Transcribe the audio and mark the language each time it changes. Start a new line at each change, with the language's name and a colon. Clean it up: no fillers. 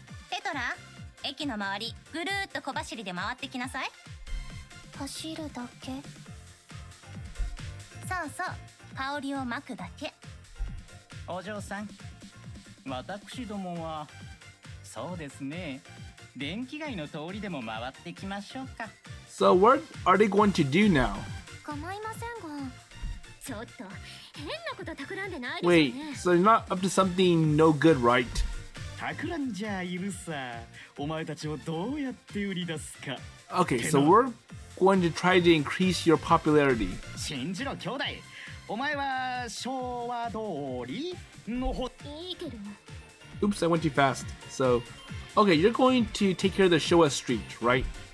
Japanese: テトラ、駅の周りぐるーっと小走りで回ってきなさい。走るだけ？そうそう、香りをまくだけ。お嬢さん、私どもはそうですね、電気街の通りでも回ってきましょうか。
English: So what are they going to do now?
Japanese: 構いませんが。ちょっと変なこと企んでないですよ
English: Wait,
Japanese: ね。
English: so you're not up to something no good, right?
Japanese: 企んじゃいるさ。お前たちをどうやって売り出すか。
English: Okay, so we're going to try to increase your popularity.
Japanese: 信じろ兄弟。お前は昭和通りのほ。いいけど。
English: Oops, I went too fast. So, okay, you're going to take care of the Showa Street, right?